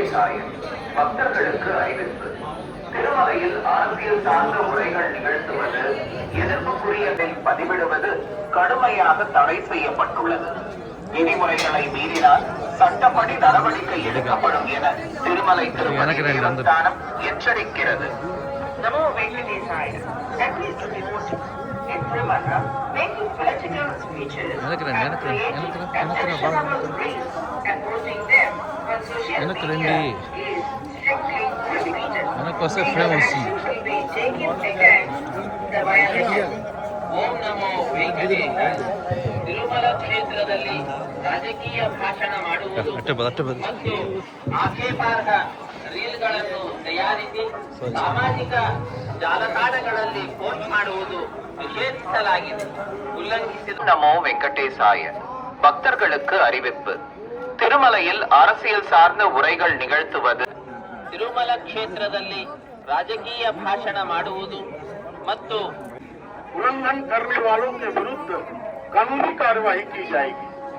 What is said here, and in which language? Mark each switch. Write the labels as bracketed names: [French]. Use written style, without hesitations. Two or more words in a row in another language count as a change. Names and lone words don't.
[Tamil] வெங்கடேசாயன் பக்தர்களுக்கு அறிவிப்பு. திருமலையில் அரசியல் சார்ந்த உரைகள் நிகழ்த்துவது, எதிர்ப்புக்குரியதை பதிவிடுவது கடுமையாக தடை செய்யப்பட்டுள்ளது. விதிமுறைகளை மீறினால் சட்டப்படி நடவடிக்கை எடுக்கப்படும் என திருமலை திருப்பதி தேவஸ்தானம் எச்சரிக்கிறது. நமோ வெங்கடேசாய. [English] In Tirumala, making political speeches and creating exceptional reels and posting them on social media is strictly prohibited. Action will be taken against the violation. [Kannada] ಓಂ ನಮೋ ವೆಂಕಟೇಶಾಯ. ತಿರುಮಲ ಕ್ಷೇತ್ರದಲ್ಲಿ ರಾಜಕೀಯ ಭಾಷಣ ಮಾಡುವುದು ಮತ್ತು ಆಕ್ಷೇಪಾರ್ಹ ರೀಲ್ಗಳನ್ನು ತಯಾರಿಸಿ ಸಾಮಾಜಿಕ ಜಾಲತಾಣಗಳಲ್ಲಿ ಪೋಸ್ಟ್ ಮಾಡುವುದು ನಿಷೇಧಿಸಲಾಗಿದೆ. [Tamil] ಉಲ್ಲಂಘಿಸಿದ நமோ வெங்கடேசாய. பக்தர்களுக்கு அறிவிப்பு. திருமலையில் அரசியல் சார்ந்த உரைகள் நிகழ்த்துவது, [Kannada] ತಿರುಮಲ ಕ್ಷೇತ್ರದಲ್ಲಿ ರಾಜಕೀಯ ಭಾಷಣ ಮಾಡುವುದು ಮತ್ತು [Hindi] उल्लंघन करने वालों के विरुद्ध कानूनी कार्यवाही की जाएगी.